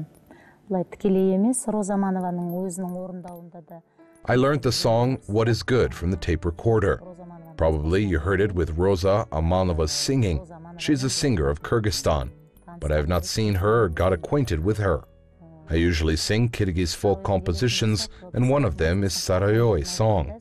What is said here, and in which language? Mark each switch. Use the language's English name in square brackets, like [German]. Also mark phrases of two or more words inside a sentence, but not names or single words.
[Kazakh] Бұлай тікелей емес, Роза Манованың өзінің орындауында да. [English] I learned the song What Is Good from the tape recorder. Probably you heard it with Rosa Amanova singing. She's a singer of Kyrgyzstan, but I have not seen her or got acquainted with her. I usually sing Kyrgyz folk compositions, and one of them is Sarayoy song.